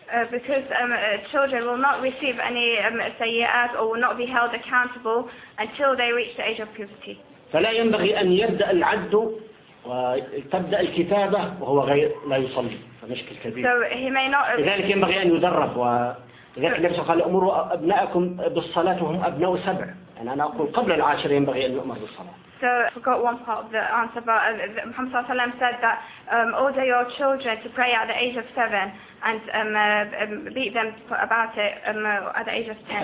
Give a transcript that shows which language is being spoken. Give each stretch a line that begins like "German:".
English: Because children will not receive any سيئات or will not be held accountable until they reach the age of puberty.
Arabic: فلا ينبغي أن يبدأ العد وتبدأ الكتابة وهو غير لا يصلي فمشكل كبير.
English: So he may not.
Arabic: لذلك ينبغي أن يدرب ولذلك النبي قال أمروا أبناءكم بالصلاة وهم أبناء سبع. يعني أنا أقول قبل العاشر ينبغي أن يؤمر بالصلاة.
English: So I forgot one part of the answer, but Muhammad Sallallahu Alaihi Wasallam said that order your children to pray at the age of 7 and beat them about it at the age of 10.